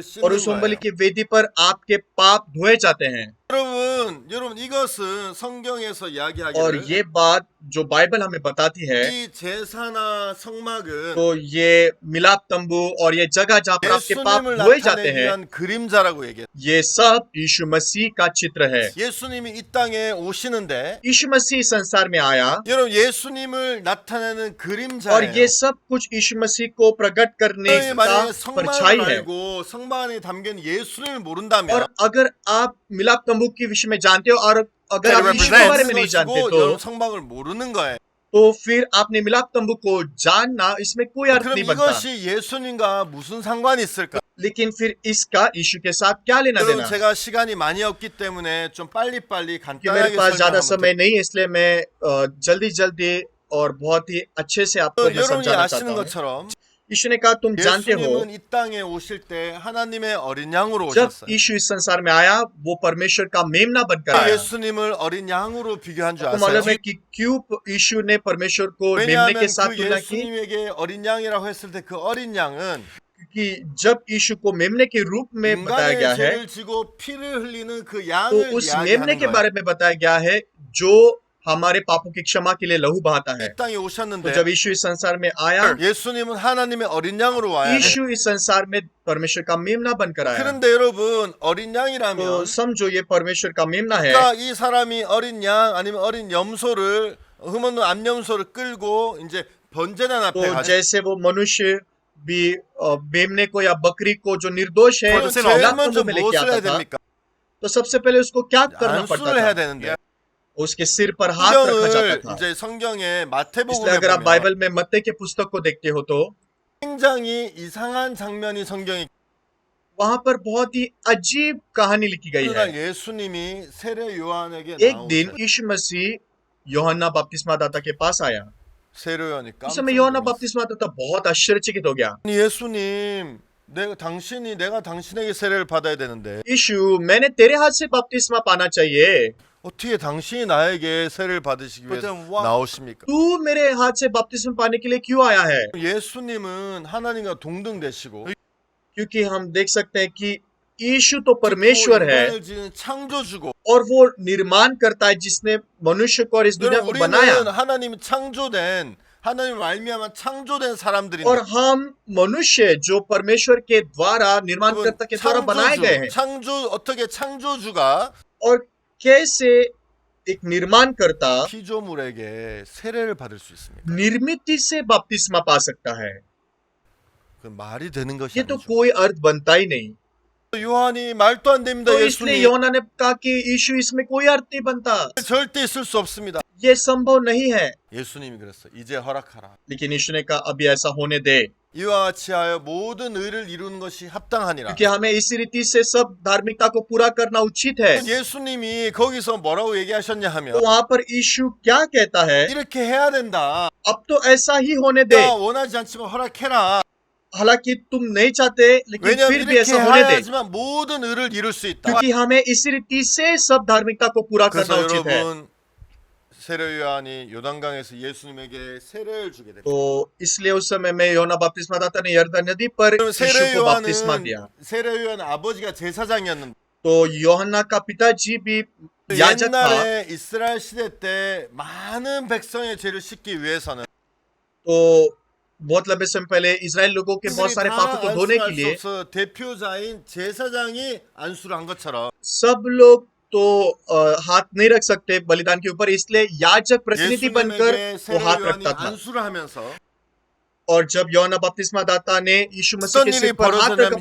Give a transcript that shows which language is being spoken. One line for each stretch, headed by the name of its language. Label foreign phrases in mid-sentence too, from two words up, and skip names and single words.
Hindi: और
Korean: 씻는
Hindi: उस होम बलि
Korean: 거예요.
Hindi: की वेदी पर आपके पाप धोए जाते हैं।
Korean: 여러분 이것은 성경에서
Hindi: और
Korean: 이야기하기를
Hindi: ये बात जो बाइबल हमें बताती है,
Korean: 이 제사나 성막은
Hindi: तो ये मिलाप तंबू और ये जगह जहाँ पर आपके पाप
Korean: 예수님을
Hindi: धोए जाते
Korean: 나타내기
Hindi: हैं,
Korean: 위한 그림자라고 얘기해요.
Hindi: ये सब यीशु मसीह का चित्र है।
Korean: 예수님이 이 땅에 오시는데
Hindi: यीशु मसीह संसार में आया
Korean: 여러분 예수님을 나타내는
Hindi: और
Korean: 그림자예요.
Hindi: ये सब कुछ यीशु मसीह को प्रकट करने
Korean: 너희
Hindi: का
Korean: 만약에
Hindi: परछाई
Korean: 성막을
Hindi: है।
Korean: 알고 성막 안에 담긴 예수님을
Hindi: और
Korean: 모른다면
Hindi: अगर आप मिलाप तंबू के विषय में जानते हो और अगर That आप यीशु के बारे में नहीं
Korean: 것이고
Hindi: जानते
Korean: 여러분 성막을 모르는 거예요.
Hindi: तो फिर आपने मिलाप तंबू को जानना इसमें कोई अर्थ
Korean: 그럼
Hindi: नहीं बनता।
Korean: 이것이 예수님과 무슨 상관이 있을까?
Hindi: लेकिन फिर इसका यीशु के साथ क्या लेना
Korean: 여러분
Hindi: देना?
Korean: 제가 시간이 많이 없기 때문에 좀 빨리빨리
Hindi: कि मेरे
Korean: 간단하게
Hindi: पास ज्यादा
Korean: 설명하면
Hindi: समय नहीं है, इसलिए मैं जल्दी जल्दी और बहुत ही अच्छे से आपको मैं
Korean: 여러분이
Hindi: समझाना
Korean: 아시는
Hindi: चाहता हूँ।
Korean: 것처럼
Hindi: यीशु ने कहा तुम जानते हो,
Korean: 예수님은 이 땅에 오실 때 하나님의 어린 양으로
Hindi: जब
Korean: 오셨어요.
Hindi: यीशु इस संसार में आया वो परमेश्वर का मेमना बनकर आया।
Korean: 예수님을 어린 양으로 비교한 줄
Hindi: आपको
Korean: 아세요?
Hindi: मालूम है कि क्यों यीशु ने परमेश्वर को मेमने
Korean: 왜냐하면
Hindi: के साथ
Korean: 그
Hindi: तुलना की?
Korean: 예수님에게 어린 양이라고 했을 때 그 어린 양은
Hindi: कि जब यीशु को मेमने के रूप में बताया गया
Korean: 인간의
Hindi: है,
Korean: 죄를 지고 피를 흘리는 그
Hindi: तो
Korean: 양을
Hindi: उस मेमने
Korean: 이야기하는
Hindi: के
Korean: 거예요.
Hindi: बारे में बताया गया है जो हमारे पापों की क्षमा के लिए लहू बहाता है।
Korean: 이 땅에
Hindi: तो
Korean: 오셨는데
Hindi: जब यीशु इस संसार में आया,
Korean: 예수님은 하나님의 어린 양으로 와야 돼.
Hindi: यीशु इस संसार में परमेश्वर का मेमना बनकर आया।
Korean: 그런데 여러분 어린
Hindi: तो
Korean: 양이라면
Hindi: समझो ये परमेश्वर का मेमना है।
Korean: 그러니까 이 사람이 어린 양 아니면 어린 염소를 흠없는 암염소를 끌고 이제 번제단 앞에
Hindi: तो
Korean: 가죠.
Hindi: जैसे वो मनुष्य भी मेमने को या बकरी को जो निर्दोष है
Korean: 그럼 sin 제일
Hindi: मिलाप
Korean: 먼저
Hindi: तंबू में लेके
Korean: 무엇을
Hindi: आता
Korean: 해야
Hindi: था,
Korean: 됩니까?
Hindi: तो सबसे पहले उसको क्या करना पड़ता
Korean: 안수를 해야
Hindi: था?
Korean: 되는데
Hindi: उसके सिर पर हाथ रखा जाता
Korean: 성경을
Hindi: था।
Korean: 이제 성경에
Hindi: इसलिए
Korean: 마태복음에
Hindi: अगर आप
Korean: 보면
Hindi: बाइबल में मत्ती के पुस्तक को देखते हो तो
Korean: 굉장히 이상한 장면이 성경에
Hindi: वहां पर बहुत ही अजीब कहानी लिखी गई है।
Korean: 그날 예수님이 세례 요한에게
Hindi: एक दिन
Korean: 나오셔.
Hindi: यीशु मसीह यूहन्ना बपतिस्मा दाता के पास आया।
Korean: 세례 요한이
Hindi: उस
Korean: 깜짝
Hindi: समय यूहन्ना
Korean: 놀랐어.
Hindi: बपतिस्मा दाता बहुत आश्चर्यचकित हो गया।
Korean: 예수님, 내가 당신에게 세례를 받아야 되는데
Hindi: यीशु, मैंने तेरे हाथ से बपतिस्मा पाना चाहिए,
Korean: 어떻게 당신이 나에게 세례를 받으시기 위해서 나오십니까?
Hindi: तू मेरे हाथ से बपतिस्मा पाने के लिए क्यों आया है?
Korean: 예수님은 하나님과 동등되시고
Hindi: क्योंकि हम देख सकते हैं कि यीशु तो परमेश्वर है
Korean: 인간을 지은 창조주고
Hindi: और वो निर्माण करता है जिसने मनुष्य को और इस दुनिया को
Korean: 우리는
Hindi: बनाया।
Korean: 하나님이 창조된 하나님 말미암아 창조된 사람들인데
Hindi: और हम मनुष्य जो परमेश्वर के द्वारा निर्माणकर्ता के द्वारा बनाए गए हैं।
Korean: 어떻게 창조주가
Hindi: और कैसे एक निर्माणकर्ता
Korean: 피조물에게 세례를 받을 수 있습니까?
Hindi: निर्मित से बपतिस्मा पा सकता है?
Korean: 그 말이 되는 것이
Hindi: ये तो
Korean: 아니죠.
Hindi: कोई अर्थ बनता ही नहीं।
Korean: 요한이 말도 안 됩니다.
Hindi: तो इसलिए
Korean: 예수님
Hindi: यूहन्ना ने कहा कि यीशु इसमें कोई अर्थ नहीं बनता,
Korean: 절대 있을 수 없습니다.
Hindi: ये संभव नहीं है।
Korean: 예수님이 그랬어. 이제 허락하라.
Hindi: लेकिन यीशु ने कहा अभी ऐसा होने दे,
Korean: 이와 같이 하여 모든 의를 이루는 것이 합당하니라.
Hindi: क्योंकि हमें इसी रीति से सब धार्मिकता को पूरा करना उचित है।
Korean: 예수님이 거기서 뭐라고 얘기하셨냐
Hindi: तो
Korean: 하면
Hindi: वहां पर यीशु क्या कहता है?
Korean: 이렇게 해야 된다.
Hindi: अब तो ऐसा ही होने दे,
Korean: 내가 원하지 않지만 허락해라.
Hindi: हालांकि तुम नहीं चाहते लेकिन
Korean: 왜냐하면
Hindi: फिर भी
Korean: 이렇게
Hindi: ऐसा होने दे,
Korean: 해야지만 모든 의를 이룰 수 있다.
Hindi: क्योंकि हमें इसी रीति से सब धार्मिकता को पूरा करना
Korean: 그래서
Hindi: उचित है।
Korean: 여러분 세례 요한이 요단강에서 예수님에게 세례를 주게 됩니다.
Hindi: तो इसलिए उस समय में यूहन्ना बपतिस्मा दाता ने यरदन नदी पर
Korean: 그럼
Hindi: यीशु
Korean: 세례
Hindi: को बपतिस्मा दिया।
Korean: 세례 요한 아버지가 제사장이었는데
Hindi: तो यूहन्ना का पिताजी भी याजक था।
Korean: 옛날에 이스라엘 시대 때 많은 백성의 죄를 씻기 위해서는
Hindi: तो बहुत लंबे समय पहले इजराइल लोगों के बहुत
Korean: 그들이
Hindi: सारे
Korean: 다
Hindi: पापों को धोने के
Korean: 안수할 수
Hindi: लिए
Korean: 없어 대표자인 제사장이 안수를 한 것처럼
Hindi: सब लोग तो हाथ नहीं रख सकते बलिदान के ऊपर, इसलिए याजक प्रतिनिधि बनकर
Korean: 예수님에게
Hindi: वो
Korean: 세례
Hindi: हाथ
Korean: 요한이
Hindi: रखता था।
Korean: 안수를 하면서
Hindi: और जब यूहन्ना बपतिस्मा दाता ने यीशु मसीह
Korean: 어떤
Hindi: के
Korean: 일이
Hindi: सिर पर हाथ रख